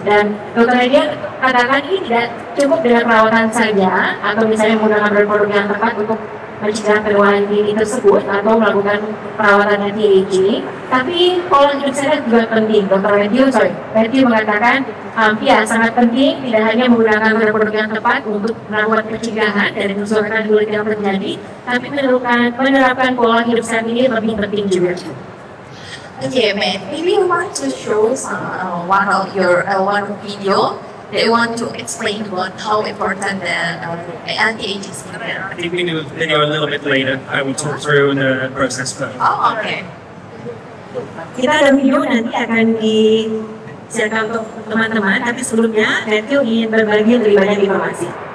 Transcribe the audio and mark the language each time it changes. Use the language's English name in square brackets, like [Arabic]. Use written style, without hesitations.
[Indonesian] Dan dokter Nadia katakan ini tidak cukup dengan perawatan saja atau misalnya menggunakan produk-produk yang tepat untuk mencegah penuaan dini tersebut atau melakukan perawatan anti-aging, tapi pola hidup sehat juga penting. Dr. Matthew mengatakan ya sangat penting tidak hanya menggunakan produk-produk yang tepat untuk melakukan pencegahan dari kerusakan kulit yang terjadi, tapi menerapkan pola hidup sehat ini lebih penting juga. [English] Okay, Matt, maybe you want to show some one of your one video that you want to explain about how important the anti-aging skincare. I think we can do a video a little bit later. I will talk through the process first. Oh, okay. [Indonesian] Kita ada video nanti akan disiarkan untuk teman-teman, tapi sebelumnya Matthew ingin berbagi lebih banyak informasi.